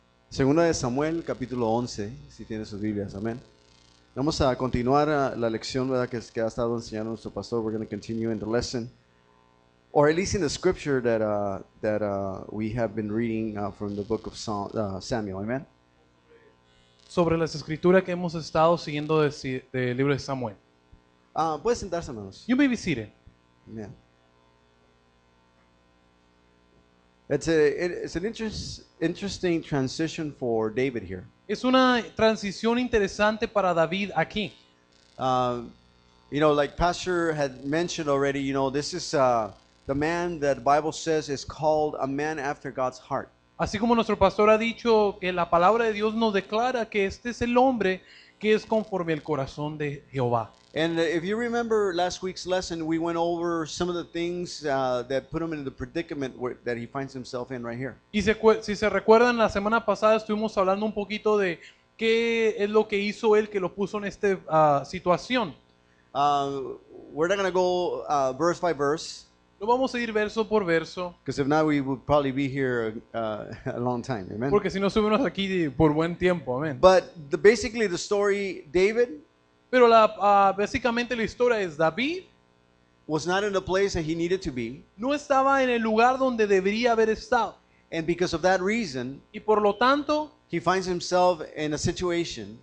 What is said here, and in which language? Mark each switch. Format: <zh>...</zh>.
<es>Segunda de Samuel capítulo 11, si tienen sus Biblias. Amén. Vamos a continuar la lección, ¿verdad? Que ha estado enseñando nuestro pastor.</es> <en>We're going to continue in the lesson, or at least in the scripture that we have been reading from the book of Samuel. Amen.</en> <es>Sobre las escrituras que hemos estado siguiendo del libro de Samuel. Puede sentarse, hermanos.</es> <en>You may be seated. Amen. It's an interesting transition for David here.</en> <es>Es una transición interesante para David aquí.</es> <en>You know, like Pastor had mentioned already, you know, this is the man that the Bible says is called a man after God's heart.</en> <es>Así como nuestro pastor ha dicho que la palabra de Dios nos declara que este es el hombre que es conforme al corazón de Jehová.</es> <en>And if you remember last week's lesson, we went over some of the things that put him in the predicament that he finds himself in right here.</en> <es>Y si se recuerdan, la semana pasada estuvimos hablando un poquito de qué es lo que hizo él que lo puso en esta situación.</es> <en>We're not going to go verse by verse,</en> <es>Lo vamos a ir verso por verso,</es> <en>because if not, we would probably be here a long time. Amen.</en> <es>porque si no estuvimos aquí por buen tiempo, amén.</es> <en>But basically the story, David</en> <es>Pero básicamente la historia es David</es> <en>was not in the place that he needed to be,</en> <es>no estaba en el lugar donde debería haber estado.</es> <en>and because of that reason,</en> <es>Y por lo tanto,</es> <en>he finds himself in a situation.</en>